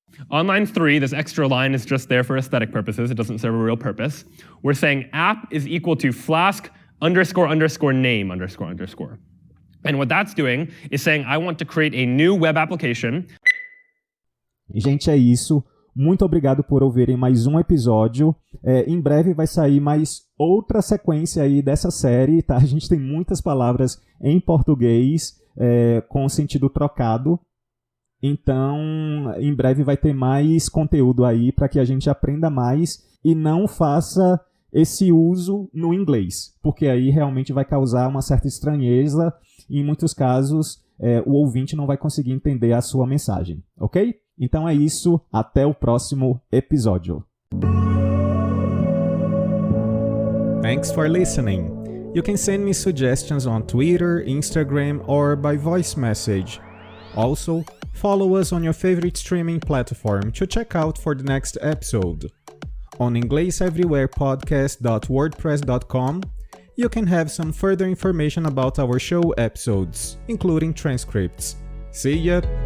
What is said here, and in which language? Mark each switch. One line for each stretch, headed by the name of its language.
English: On line 3, this extra line is just there for aesthetic purposes. It doesn't serve a real purpose. We're saying app is equal to flask __name __. And what that's doing is saying I want to create a new web application.
Portuguese: Gente, é isso. Muito obrigado por ouvirem mais um episódio. Em breve vai sair mais outra sequência aí dessa série, tá? A gente tem muitas palavras em português com sentido trocado. Então, em breve vai ter mais conteúdo aí para que a gente aprenda mais e não faça esse uso no inglês, porque aí realmente vai causar uma certa estranheza e em muitos casos o ouvinte não vai conseguir entender a sua mensagem, ok? Então é isso, até o próximo episódio.
English: Thanks for listening. You can send me suggestions on Twitter, Instagram, or by voice message. Also, follow us on your favorite streaming platform to check out for the next episode. On EnglishEverywherePodcast.wordpress.com, you can have some further information about our show episodes, including transcripts. See ya!